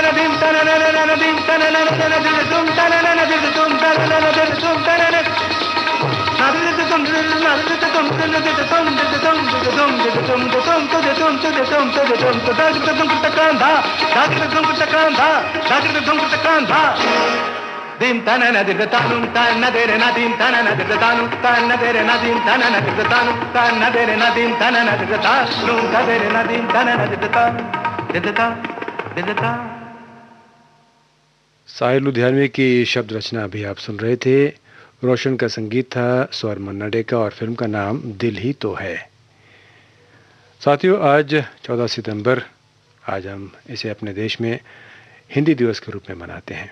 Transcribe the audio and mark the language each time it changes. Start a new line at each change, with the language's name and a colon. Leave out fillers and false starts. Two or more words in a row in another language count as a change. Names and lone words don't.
Hindi: दीम तन नन दीम तन नन तुम तन नन तुम तन नन तुम तन नन दीम तन नदिर तानुम तन नदेर नदीम तन नदिर तानु तन नदेर नदीम तन नदिर तानु तन नदेर नदीम तन नदिर तानु नदेर नदीम तन नदिर तानु दिदता दिदता। साहिर लुधियानवी की शब्द रचना अभी आप सुन रहे थे। रोशन का संगीत था, स्वर मन्ना डे का, और फिल्म का नाम दिल ही तो है। साथियों, आज 14 सितंबर, आज हम इसे अपने देश में हिंदी दिवस के रूप में मनाते हैं।